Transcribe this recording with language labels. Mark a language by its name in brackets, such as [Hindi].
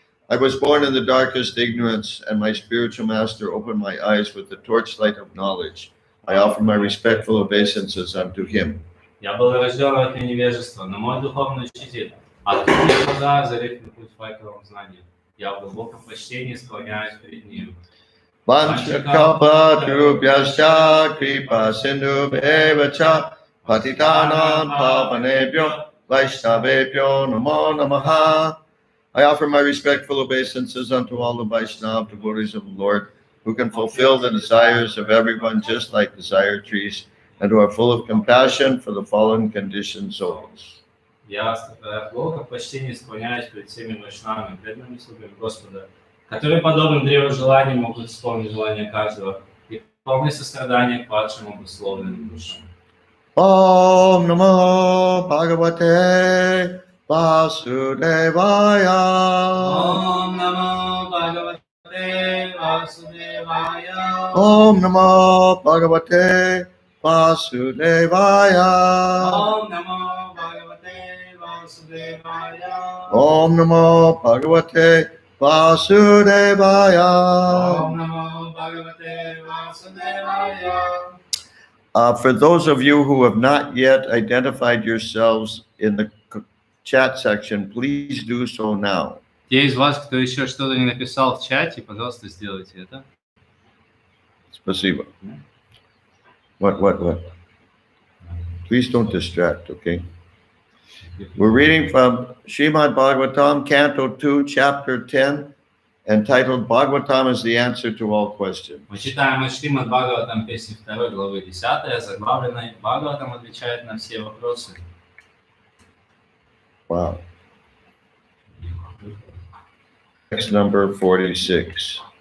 [English] I was born in the darkest ignorance, and my spiritual master opened my eyes with the torchlight of knowledge. I offer my respectful obeisances unto him. [Russian] Я был рожден в это невежество, но мой духовный учитель открыл мне глаза, озарив на путь факелом знания. Я в глубоком почтении склоняюсь перед ним. [Sanskrit] Vanchakalpa Tarubhyascha Kripa Sindhu Bhevacha Patitanam Pavanebhyo Vaishnavebhyo Namo Namaha. [English] I offer my respectful obeisances unto all the Vaishnava devotees of the Lord, who can fulfill the desires of everyone just like desire trees, and who are full of compassion for the fallen conditioned souls. [Russian] Я в глубоком почтении склоняюсь перед всеми вайшнавами, преданными слугами Господа, которые, подобно древу желаний, могут исполнить желания каждого и полны сострадания к падшим обусловленным душам. [Sanskrit] Om Namo Bhagavate Vasudevaya. Om Namo Bhagavate Vasudevaya. Om Namo Bhagavate Vasudevaya. Om Namo Bhagavate Vasudevaya. Om Namo Bhagavate Vasudevaya. Om Namo Bhagavate Vasudevaya. [English] For those of you who have not yet identified yourselves in the chat section, please do so now. [Russian] Те из вас, кто еще что-то не написал в чате, пожалуйста, сделайте это. [English] Spasiba. What? Please don't distract, okay? We're reading from Srimad Bhagavatam, Canto 2, Chapter 10, entitled Bhagavatam is the answer to all questions. [Russian] Мы читаем из Srimad Bhagavatam, песни 2 главы 10, заглавленной Бхагаватам отвечает на все вопросы. [English] Wow. Text number 46.